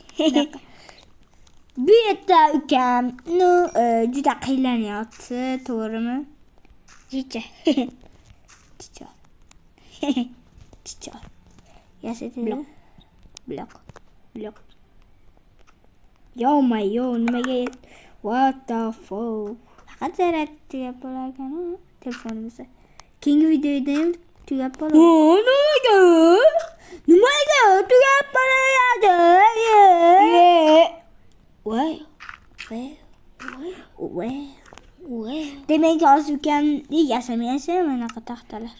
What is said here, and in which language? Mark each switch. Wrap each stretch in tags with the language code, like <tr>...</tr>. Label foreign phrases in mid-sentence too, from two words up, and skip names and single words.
<uz>Bu yerda ukam juda qiynalanyapti, to'g'rimi? Chicha. Yasa tezroq. Blok. Yo, nimaga?</uz> <en>What the fuck?</en> <uz>Faqat zaryadga bo'larkan, telefonimizda. Keyingi videoda ham tugab qoladi. Nimaga? Tugab qoladi. Demak, hozir ukam yasamayapti bunaqa taxtalar.</uz>